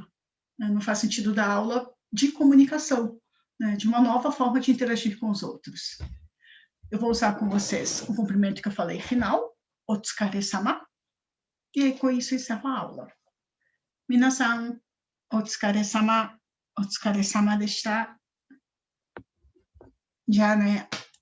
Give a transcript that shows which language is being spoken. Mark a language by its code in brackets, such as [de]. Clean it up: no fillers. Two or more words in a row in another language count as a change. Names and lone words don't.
[pt] Né? Não faz sentido dar aula de comunicação, né, de uma nova forma de interagir com os outros. Eu vou usar com vocês o cumprimento que eu falei final, Otsukare-sama, e com isso encerro a aula. [ja] みなさん、お疲れ様, お疲れ様でした。じゃあね。